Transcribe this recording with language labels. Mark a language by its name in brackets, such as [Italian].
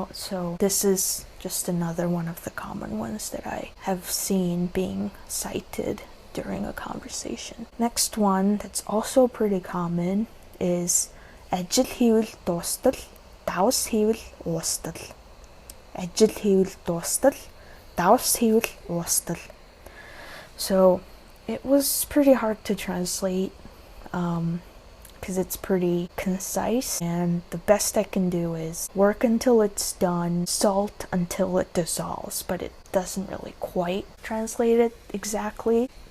[English] So this is just another one of the common ones that I have seen being cited during a conversation. Next one that's also pretty common is [Mongolian] ажил хийвэл дуустал, давс хийвэл уустал. Ажил хийвэл дуустал, давс хийвэл уустал. [English] So it was pretty hard to translate because it's pretty concise, and the best I can do is work until it's done, salt until it dissolves, but it doesn't really quite translate it exactly.